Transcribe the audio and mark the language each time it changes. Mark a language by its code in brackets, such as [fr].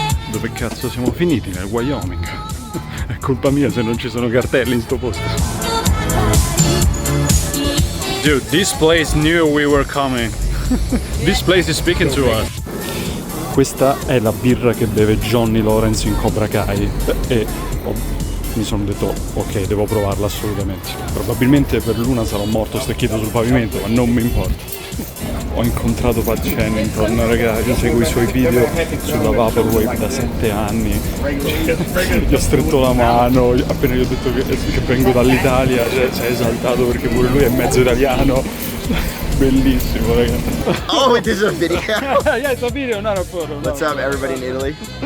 [it] Dove cazzo siamo finiti? Nel Wyoming. È colpa mia se non ci sono cartelli in sto posto. [en] Dude, this place knew we were coming. This place is speaking to us. [it] Questa è la birra che beve Johnny Lawrence in Cobra Kai e mi sono detto ok, devo provarla assolutamente. Probabilmente per l'una sarò morto stecchito sul pavimento, ma non mi importa. Ho incontrato Pat Chennington, ragazzi, io seguo i suoi video sulla Vaporwave da 7 anni, gli ho stretto la mano, appena gli ho detto che vengo dall'Italia, si è esaltato perché pure lui è mezzo italiano, bellissimo, ragazzi. [en] Oh, it is a video. Yeah, it's a video, not a photo. What's up, everybody in Italy?